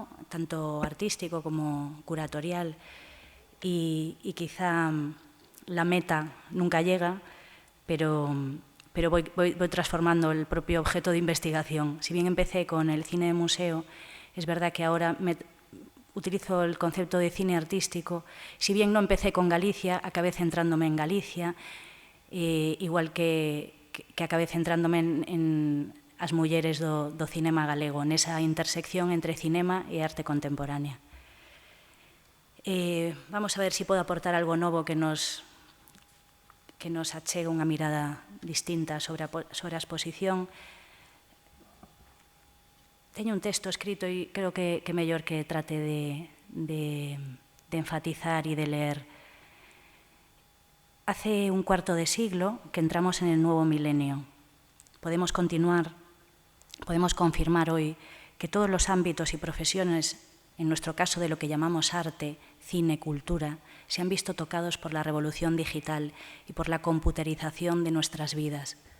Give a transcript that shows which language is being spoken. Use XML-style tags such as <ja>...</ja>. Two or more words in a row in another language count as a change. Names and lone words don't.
<es>Tanto artístico como curatorial. Y quizá la meta nunca llega, pero voy transformando el propio objeto de investigación. Si bien empecé con el cine de museo, es verdad que ahora utilizo el concepto de cine artístico. Si bien no empecé con Galicia, acabé centrándome en Galicia, igual que acabé centrándome en</es> <gl>as mulleres do cinema galego, nesa intersección entre cinema e arte contemporánea.</gl> <es>Vamos a ver si puedo aportar algo</es> <gl>novo que nos achega unha mirada distinta sobre a exposición. Teño un texto escrito e creo que é mellor que trate de enfatizar e de leer.</gl> <es>Hace un cuarto de siglo que entramos en el nuevo milenio. Podemos confirmar hoy que todos los ámbitos y profesiones, en nuestro caso de lo que llamamos arte, cine, cultura, se han visto tocados por la revolución digital y por la computerización de nuestras vidas.</es>